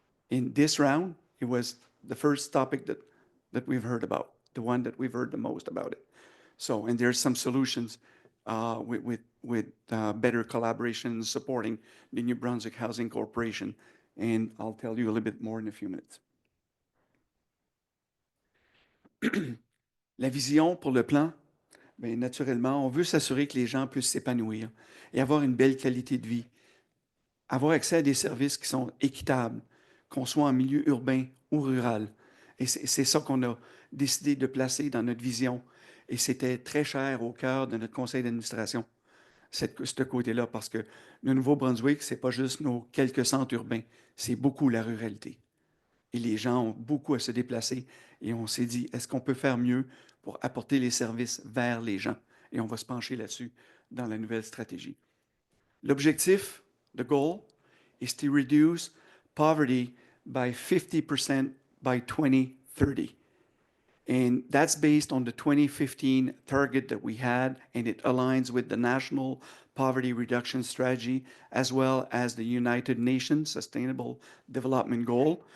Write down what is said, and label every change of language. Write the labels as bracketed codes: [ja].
[en] In this round, it was the first topic that we've heard about, the one that we've heard the most about it. So, and there's some solutions with better collaboration and supporting the New Brunswick Housing Corporation. And I'll tell you a little bit more in a few minutes. [fr] La vision pour le plan, bien, naturellement, on veut s'assurer que les gens puissent s'épanouir et avoir une belle qualité de vie, avoir accès à des services qui sont équitables, qu'on soit en milieu urbain ou rural. Et c'est ça qu'on a décidé de placer dans notre vision. Et c'était très cher au cœur de notre conseil d'administration, ce côté-là, parce que le Nouveau-Brunswick, ce n'est pas juste nos quelques centres urbains, c'est beaucoup la ruralité. Et les gens ont beaucoup à se déplacer. Et on s'est dit, est-ce qu'on peut faire mieux pour apporter les services vers les gens? Et on va se pencher là-dessus dans la nouvelle stratégie. [en] L'objectif, the goal, is to reduce poverty by 50% by 2030. And that's based on the 2015 target that we had, and it aligns with the National Poverty Reduction Strategy, as well as the United Nations Sustainable Development Goal.